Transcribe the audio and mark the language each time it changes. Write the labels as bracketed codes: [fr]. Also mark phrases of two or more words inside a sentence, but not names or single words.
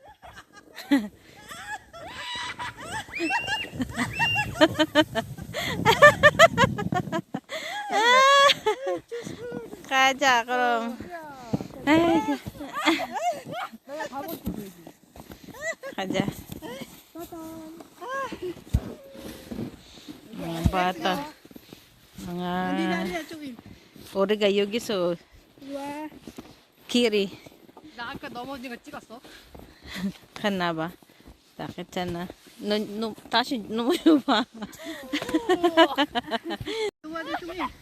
[ko] 가자 그럼. 아이고. 내가 다 먹지. 가자. [tl] Mga bata. Mga [ko] 저기. 우리가 여기서 와. 길이 나 아까 넘어진 거 찍었어. 갔나봐. 딱했잖아. 너 다시 넘어봐. 누구한테 저기.